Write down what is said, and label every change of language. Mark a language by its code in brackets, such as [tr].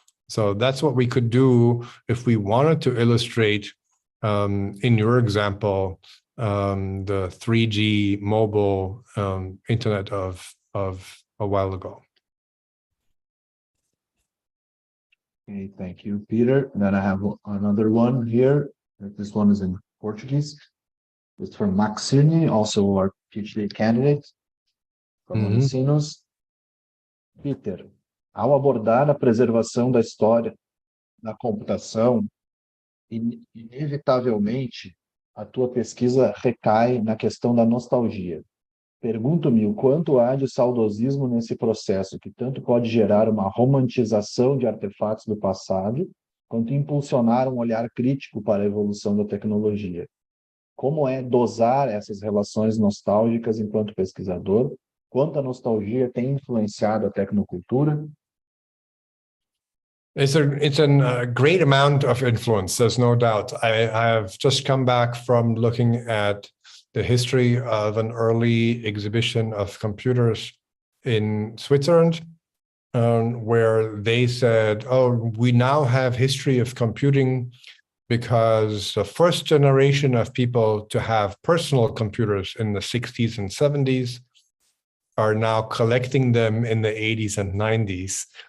[en] So that's what we could do if we wanted to illustrate, in your example, the 3G mobile internet of a while ago. Okay, thank you, Peter. And then I have another one here. This one is in Portuguese. It's from Maxine, also our PhD candidate from Unisinos. [pt] Peter, ao abordar a preservação da história da computação, inevitavelmente a tua pesquisa recai na questão da nostalgia. Pergunto-me o quanto há de saudosismo nesse processo, que tanto pode gerar uma romantização de artefatos do passado, quanto impulsionar um olhar crítico para a evolução da tecnologia. Como é dosar essas relações nostálgicas enquanto pesquisador? Quanto a nostalgia tem influenciado a tecnocultura? [en] It's a great amount of influence, there's no doubt. I have just come back from looking at the history of an early exhibition of computers in Switzerland. where they said, oh, we now have history of computing because the first generation of people to have personal computers in the 60s and 70s are now collecting them in the 80s and 90s.